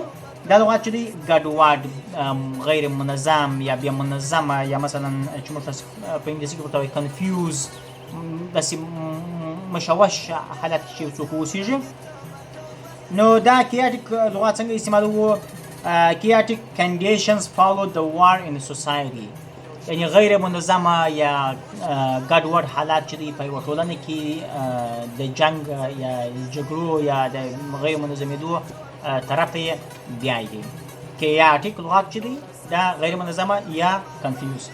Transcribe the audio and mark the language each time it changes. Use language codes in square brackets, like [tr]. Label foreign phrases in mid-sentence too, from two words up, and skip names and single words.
[ps] دا لغات چې دی ګډوډ، غیر منظم یا بیا منظمه، یا مثلا چې موږ په انګلیسي کې ورته وایي confuse، داسې مشوش حالت کې چې څوک اوسېږي. نو دا chaotic لغات څنګه استعمالوو؟ [en] chaotic conditions follow the war in society. [ps] یعنی غیر منظمه یا ګډوډ حالات چې دی په یوه ټولنه کې د جنګ یا جګړو یا د غیر منظمېدو طرف ته یې بیایي. chaotic لغات چې دی دا غیر منظمه یا confuse.